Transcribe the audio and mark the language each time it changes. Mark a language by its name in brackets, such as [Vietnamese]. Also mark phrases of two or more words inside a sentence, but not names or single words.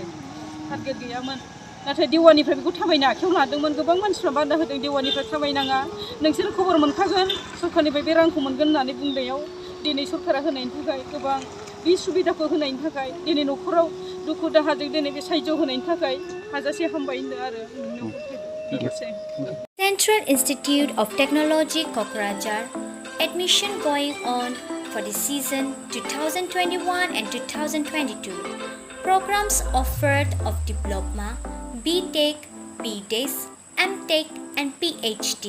[Bodo] नाथाय देवानिफ्राय बेखौ थाबायनो आखायाव लादोंमोन गोबां मानसिफ्रा बादा होदों देवानिफ्राय थाबायनाङा नोंसोर खबर मोनखागोन सरकारनिफ्राय बे रांखौ मोनगोन होननानै बुंनायाव दिनै सरकारा होनायनि थाखाय गोबां बे सुबिदाखौ होनायनि थाखाय दिनै न'खराव दुखु दाहाजों दिनै बे साहाय्य होनायनि थाखाय हाजासे हामबाय होनदों आरो [English] Central Institute of Technology Kokrajhar admission going on for the season 2021 and 2022. Programs offered of Diploma, B.Tech, B.Des, M.Tech and PhD.